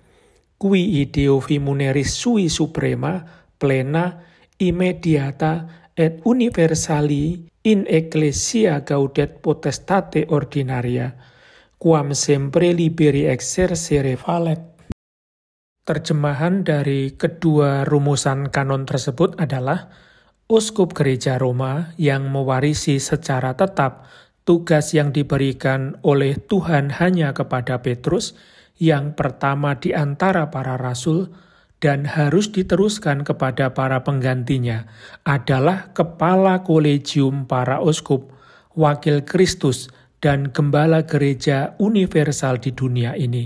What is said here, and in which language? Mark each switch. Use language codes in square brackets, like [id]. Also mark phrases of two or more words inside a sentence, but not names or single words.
[la] qui ideo vi muneris sui suprema, plena, immediata et universali in ecclesia gaudet potestate ordinaria, quam sempre liberi exercere valet. [id] Terjemahan dari kedua rumusan kanon tersebut adalah Uskup Gereja Roma yang mewarisi secara tetap tugas yang diberikan oleh Tuhan hanya kepada Petrus, yang pertama di antara para rasul, dan harus diteruskan kepada para penggantinya, adalah kepala kolegium para uskup, wakil Kristus, dan gembala gereja universal di dunia ini.